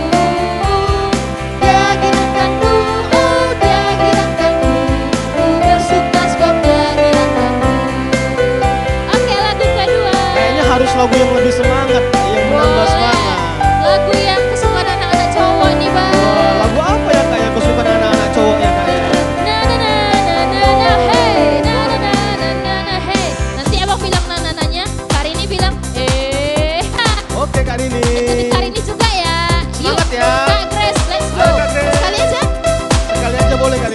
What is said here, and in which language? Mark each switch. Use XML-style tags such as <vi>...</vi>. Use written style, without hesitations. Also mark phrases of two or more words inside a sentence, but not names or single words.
<id>Dia dirangkanku, oh dia dirangkanku, ku bersuka sebabnya dirangkanku. Oke, lagu kedua. Kayaknya harus lagu yang lebih semangat, yang menambah semangat. Lagu yang kesukaan anak-anak cowok nih bang. Wah, lagu apa ya Kak yang kesukaan anak-anak cowok ya Kak ya? Na na na na na na hey, na na na na na na hey. Nanti abang bilang na na nanya, Karini bilang ha. Oke Kak Rini. Ikutin Karini juga ya. Yuk, Semangat ya. Kak Grace,</id> <en>let's go.</en> <id>Ayo, Kak Grace. Sekali aja, Sekali aja boleh Kak Rini.</id>